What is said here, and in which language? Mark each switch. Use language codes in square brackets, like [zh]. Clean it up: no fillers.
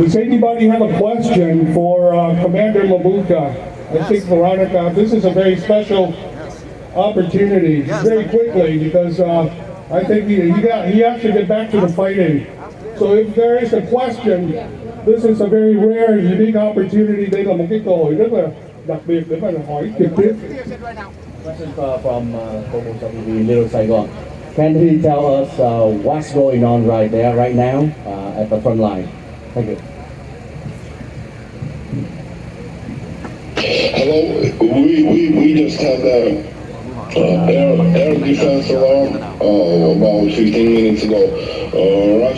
[en] Does anybody have a question for Commander Labuka? I think Veronica, this is a very special opportunity, very quickly, because I think he has to get back to the fighting. So if there is a question, this is a very rare and unique opportunity. [vi] Đây là một cái cơ hội rất là đặc biệt để mà hỏi trực tiếp. [en] Question from TV Little Saigon. Can he tell us what's going on right there, right now, at the front line? Thank you. Hello, we just had a air defense alarm about 15 minutes ago.